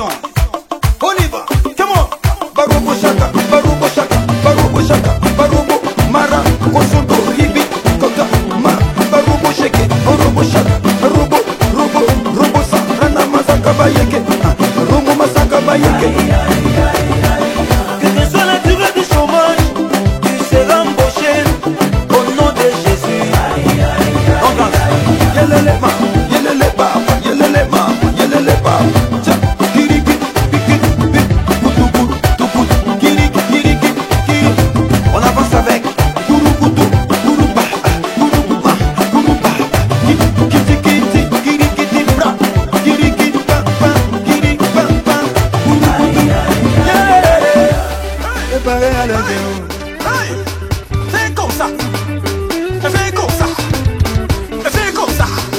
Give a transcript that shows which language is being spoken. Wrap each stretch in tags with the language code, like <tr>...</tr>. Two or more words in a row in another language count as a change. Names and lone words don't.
<fr>On y va.</fr> <en>Come on.</en> <ln>Barobo shaka, barobo shaka, barobo shaka, barobo mara, kosoto ribi, kota ma, barobo shake, barobo shaka, robo, robo, robo sa, rana masaka bayeke, romo masaka bayeke.</ln> <fr>Quelle que soit la durée du chômage, tu seras embauché au nom de Jésus. On danse. Yelele ma, yelele ba, yelele ma, yelele ba. On avance avec fais comme ça, fais comme ça, fais comme ça.</fr>